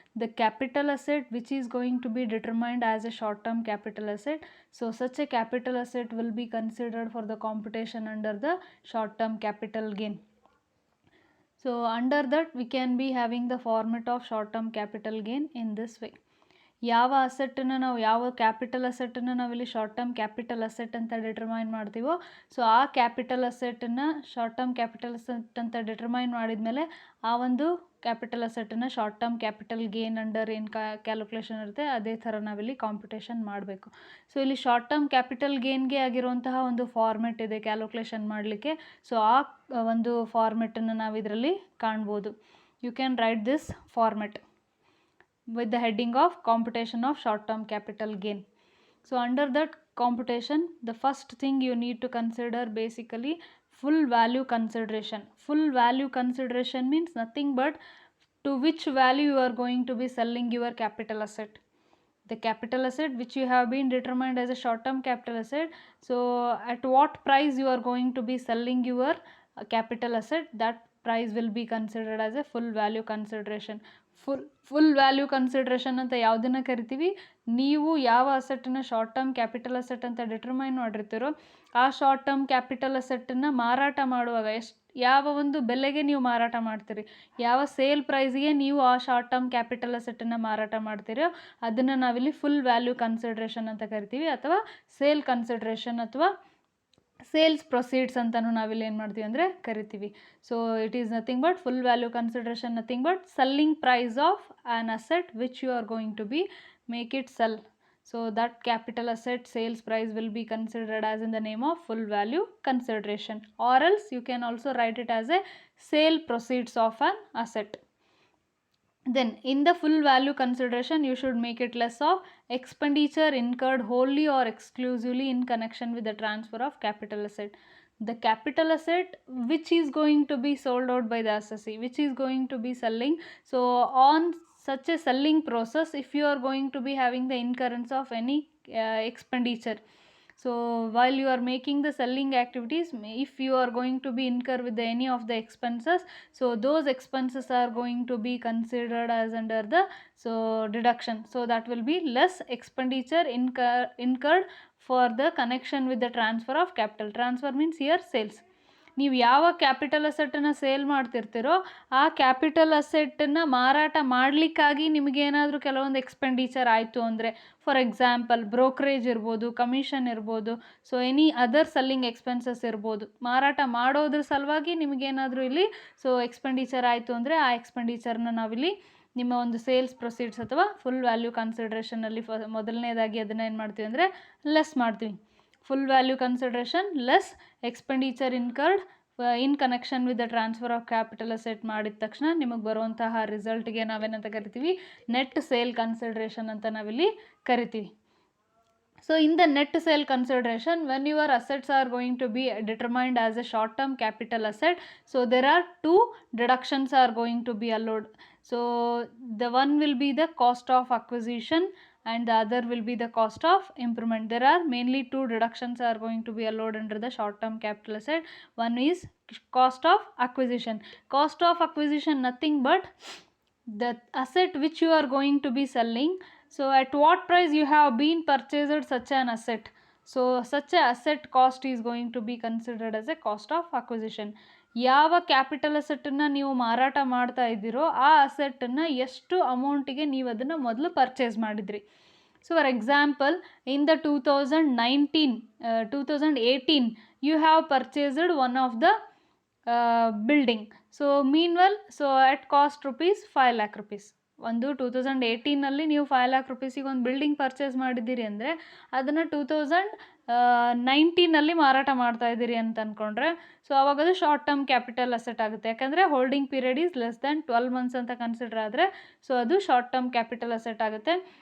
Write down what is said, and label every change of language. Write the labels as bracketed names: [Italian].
[English] The capital asset which is going to be determined as a short term capital asset. So such a capital asset will be considered for the computation under the short term capital gain. So under that we can be having the format of short term capital gain in this way. [Kannada] ಯಾವ ಅಸೆಟ್ಟನ್ನು ನಾವು ಯಾವ capital ಅಸೆಟ್ಟನ್ನು ನಾವಿಲ್ಲಿ short term capital asset ಅಂತ determine ಮಾಡ್ತೀವೋ, so ಆ capital ಅಸೆಟನ್ನು short term capital asset ಅಂತ determine ಮಾಡಿದ್ಮೇಲೆ ಆ ಒಂದು capital ಅಸೆಟನ್ನು short term capital gain under ಏನು ಕ್ಯಾಲ್ಕುಲೇಷನ್ ಇರುತ್ತೆ ಅದೇ ಥರ ನಾವಿಲ್ಲಿ ಕಾಂಪಿಟೇಷನ್ ಮಾಡಬೇಕು. ಸೊ ಇಲ್ಲಿ ಶಾರ್ಟ್ ಟರ್ಮ್ ಕ್ಯಾಪಿಟಲ್ ಗೇನ್ಗೆ ಆಗಿರುವಂತಹ ಒಂದು ಫಾರ್ಮೆಟ್ ಇದೆ ಕ್ಯಾಲ್ಕುಲೇಷನ್ ಮಾಡಲಿಕ್ಕೆ. ಸೊ ಆ ಒಂದು ಫಾರ್ಮೆಟನ್ನು ನಾವು ಇದರಲ್ಲಿ ಕಾಣ್ಬೋದು. [English] You can write this format with the heading of computation of short term capital gain. So under that computation, the first thing you need to consider basically full value consideration. Full value consideration means nothing but to which value you are going to be selling your capital asset. The capital asset which you have been determined as a short term capital asset, so at what price you are going to be selling your capital asset, that price will be considered as a full value consideration. [Kannada] Full value consideration ಅಂತ ಯಾವುದನ್ನು ಕರಿತೀವಿ, ನೀವು ಯಾವ ಅಸೆಟ್ಟನ್ನು short term capital asset ಅಂತ determine ಮಾಡಿರ್ತೀರೋ ಆ short term capital ಅಸೆಟ್ಟನ್ನು ಮಾರಾಟ ಮಾಡುವಾಗ ಯಾವ ಒಂದು ಬೆಲೆಗೆ ನೀವು ಮಾರಾಟ ಮಾಡ್ತೀರಿ, ಯಾವ ಸೇಲ್ ಪ್ರೈಸ್ಗೆ ನೀವು ಆ ಶಾರ್ಟ್ ಟರ್ಮ್ ಕ್ಯಾಪಿಟಲ್ ಅಸೆಟ್ಟನ್ನು ಮಾರಾಟ ಮಾಡ್ತೀರೋ ಅದನ್ನು ನಾವಿಲ್ಲಿ ಫುಲ್ ವ್ಯಾಲ್ಯೂ ಕನ್ಸಿಡ್ರೇಷನ್ ಅಂತ ಕರಿತೀವಿ, ಅಥವಾ ಸೇಲ್ ಕನ್ಸಿಡ್ರೇಷನ್ ಅಥವಾ ಸೇಲ್ಸ್ ಪ್ರೊಸೀಡ್ಸ್ ಅಂತಲೂ ನಾವಿಲ್ಲಿ ಏನು ಮಾಡ್ತೀವಿ ಅಂದರೆ ಕರಿತೀವಿ. [English] So it is nothing but full value consideration, nothing but selling price of an asset which you are going to be make it sell. So that capital asset sales price will be considered as in the name of full value consideration, or else you can also write it as a sale proceeds of an asset. Then in the full value consideration you should make it less of expenditure incurred wholly or exclusively in connection with the transfer of capital asset. The capital asset which is going to be sold out by the assessee, which is going to be selling, so on such a selling process if you are going to be having the incurrence of any expenditure, so while you are making the selling activities, if you are going to be incur with any of the expenses, so those expenses are going to be considered as under the deduction. So that will be less expenditure incurred for the connection with the transfer of capital. Transfer means here sales. [Kannada] ನೀವು ಯಾವ capital ಅಸೆಟ್ಟನ್ನು sale ಮಾಡ್ತಿರ್ತೀರೋ ಆ capital ಅಸೆಟ್ಟನ್ನು ಮಾರಾಟ ಮಾಡಲಿಕ್ಕಾಗಿ ನಿಮಗೇನಾದರೂ ಕೆಲವೊಂದು expenditure ಆಯಿತು ಅಂದರೆ, for example brokerage ಇರ್ಬೋದು, commission ಇರ್ಬೋದು, [English] so any other selling expenses [Kannada] ಇರ್ಬೋದು, ಮಾರಾಟ ಮಾಡೋದ್ರ ಸಲುವಾಗಿ ನಿಮಗೇನಾದರೂ ಇಲ್ಲಿ ಎಕ್ಸ್ಪೆಂಡಿಚರ್ ಆಯಿತು ಅಂದರೆ ಆ ಎಕ್ಸ್ಪೆಂಡಿಚರ್ನ ನಾವಿಲ್ಲಿ ನಿಮ್ಮ ಒಂದು ಸೇಲ್ಸ್ ಪ್ರೊಸೀಡ್ಸ್ ಅಥವಾ ಫುಲ್ ವ್ಯಾಲ್ಯೂ ಕನ್ಸಿಡ್ರೇಷನಲ್ಲಿ ಮೊದಲನೇದಾಗಿ ಅದನ್ನು ಏನು ಮಾಡ್ತೀವಿ ಅಂದರೆ ಲೆಸ್ ಮಾಡ್ತೀವಿ. [English] full value consideration less expenditure incurred in connection with the transfer of capital asset [Kannada] ಮಾಡಿದ ತಕ್ಷಣ ನಿಮಗೆ ಬರುವಂತಹ ರಿಸಲ್ಟ್ಗೆ ನಾವೇನಂತ ಕರಿತೀವಿ, ನೆಟ್ ಸೇಲ್ ಕನ್ಸಿಡ್ರೇಷನ್ ಅಂತ ನಾವಿಲ್ಲಿ ಕರಿತೀವಿ. [English] So in the net sale consideration, when your assets are going to be determined as a short term capital asset, so there are two deductions are going to be allowed. So the one will be the cost of acquisition and the other will be the cost of improvement. There are mainly two deductions are going to be allowed under the short term capital asset. One is cost of acquisition. Cost of acquisition nothing but the asset which you are going to be selling. So at what price you have been purchased such an asset, so such a asset cost is going to be considered as a cost of acquisition. [Kannada] ಯಾವ capital ಅಸೆಟ್ಟನ್ನು ನೀವು ಮಾರಾಟ ಮಾಡ್ತಾ ಇದ್ದೀರೋ ಆ ಅಸೆಟ್ಟನ್ನು ಎಷ್ಟು ಅಮೌಂಟಿಗೆ ನೀವು ಅದನ್ನು ಮೊದಲು ಪರ್ಚೇಸ್ ಮಾಡಿದ್ರಿ. [English] So for example in the 2018 you have purchased one of the building. So meanwhile, so at cost rupees 5 lakh rupees. [Kannada] ಒಂದು 2018ನಲ್ಲಿ ನೀವು 5 ಲ್ಯಾಕ್ ರುಪೀಸಿಗೆ ಒಂದು ಬಿಲ್ಡಿಂಗ್ ಪರ್ಚೇಸ್ ಮಾಡಿದ್ದೀರಿ ಅಂದರೆ ಅದನ್ನು 2019ನಲ್ಲಿ ಮಾರಾಟ ಮಾಡ್ತಾ ಇದ್ದೀರಿ ಅಂತ ಅಂದ್ಕೊಂಡ್ರೆ, ಸೊ ಅವಾಗ ಅದು ಶಾರ್ಟ್ ಟರ್ಮ್ ಕ್ಯಾಪಿಟಲ್ ಅಸೆಟ್ ಆಗುತ್ತೆ. ಯಾಕಂದರೆ [English] holding period is less than 12 months [Kannada] ಅಂತ ಕನ್ಸಿಡರ್ ಆದರೆ ಸೊ ಅದು ಶಾರ್ಟ್ ಟರ್ಮ್ ಕ್ಯಾಪಿಟಲ್ ಅಸೆಟ್ ಆಗುತ್ತೆ.